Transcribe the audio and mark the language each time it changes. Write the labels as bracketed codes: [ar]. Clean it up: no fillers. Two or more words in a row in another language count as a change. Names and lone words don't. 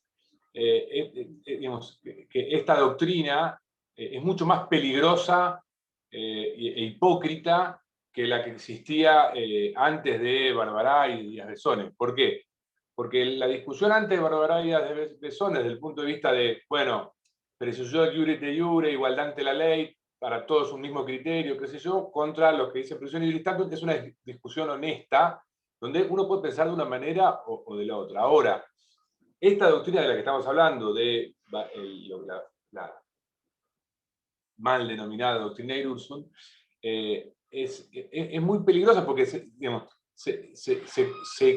[es] Digamos, que esta doctrina es mucho más peligrosa e hipócrita que la que existía antes de Barbará y Díaz Besones. ¿Por qué? Porque la discusión antes de Barbará y Díaz Besones, desde el punto de vista de, bueno, presunción [la] de iure de iure, [es] igualdad ante la ley, para todos un mismo criterio, qué sé yo, contra los que dicen presunción [la] iure tanto, [es] que es una discusión honesta, donde uno puede pensar de una manera o de la otra. Ahora, esta doctrina de la que estamos hablando, de la mal denominada doctrina Irursun, es muy peligrosa porque se